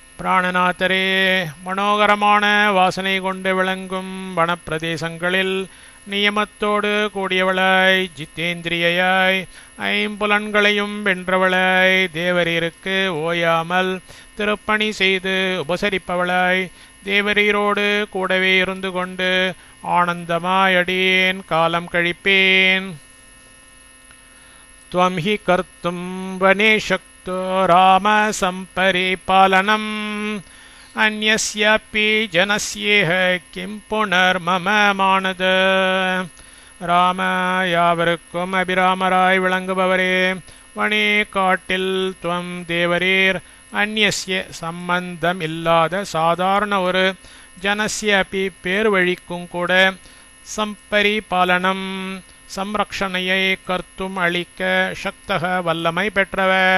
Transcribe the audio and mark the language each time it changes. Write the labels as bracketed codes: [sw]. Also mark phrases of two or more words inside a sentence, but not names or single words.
[ta] பிராணநாதரே மனோகரமான வாசனை கொண்டு விளங்கும் வனப்பிரதேசங்களில் நியமத்தோடு கூடியவளாய் ஜித்தேந்திரியயாய் ஐம்புலன்களையும் வென்றவளாய் தேவரீருக்கு ஓயாமல் திருப்பணி செய்து உபசரிப்பவளாய் தேவரீரோடு கூடவே இருந்து கொண்டு ஆனந்தமாயடியேன் காலம் கழிப்பேன். [sa] त्वं हि कर्तुं वने शक्तो राम सम्परिपालनम् अन्यस्यापि जनस्येह किं पुनर्मम मानद. [ta] ராம யாவருக்கும் அபிராமராய் விளங்குபவரே, வனே காட்டில் துவம் தேவரீர் அந்நிய சம்பந்தம் இல்லாத சாதாரண ஒரு [sa] जनस्य अपि [ta] பேர் வழிக்கும் கூட சம்பரிபாலனம் சம்ரக்ஷணையை கர்த்தும் அளிக்க சக்தக வல்லமை பெற்றவர்.